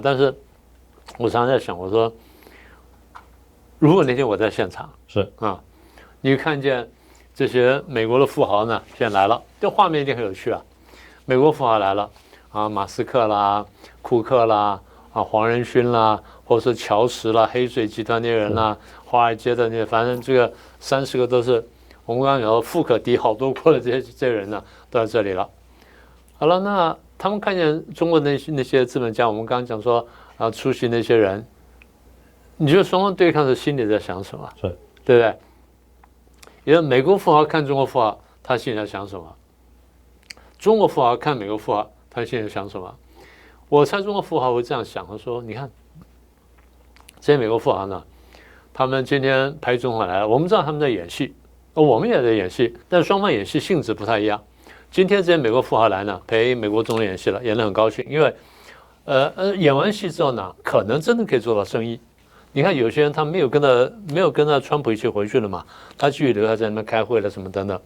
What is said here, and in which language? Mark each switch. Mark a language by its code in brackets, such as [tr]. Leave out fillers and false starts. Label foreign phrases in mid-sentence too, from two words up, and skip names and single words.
[zh] 但是我常常在想，我說，如果那天我在現場，你看見這些美國的富豪呢，現在來了，這畫面一定很有趣啊。美國富豪來了馬斯克啦、庫克啦、黃仁勳啦，或者是喬石啦、黑水集團那些人啦、華爾街的那些，反正這個30個都是我們剛剛講的富可敵好多國的這些人呢，都在這裡了。好了，那他們看見中國那些資本家，我們剛剛講說出席那些人，你覺得雙方對抗的心裡在想什麼？對不对？因為美國富豪看中國富豪，他心裡在想什麼？中國富豪看美國富豪，他心裡在想什麼？我猜中國富豪會這樣想，他說：“你看這些美國富豪呢，他們今天陪總統來了，我們知道他們在演戲，我們也在演戲，但雙方演戲性質不太一樣。今天這些美國富豪來呢，陪美國總統演戲了，演得很高興，因為演完戲之後呢，可能真的可以做到生意。你看有些人他沒有跟着川普一起回去了嘛，他繼續留下在那邊開會了什麼等等。